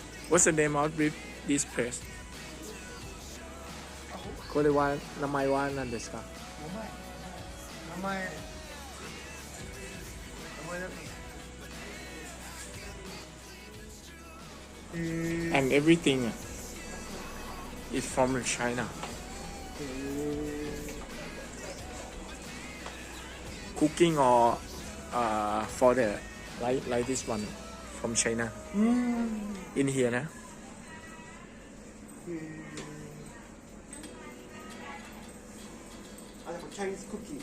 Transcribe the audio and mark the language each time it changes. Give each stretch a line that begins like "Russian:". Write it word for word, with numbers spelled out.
English: What's the name of this- this place?
Japanese: これは名前は何ですか？名前。名前だっけ。えー And everything is from China. えー
English: Cooking or uh, for the like like this one from China うーん in here นะ
Japanese: えーあ、でもチャイニーズクッキー。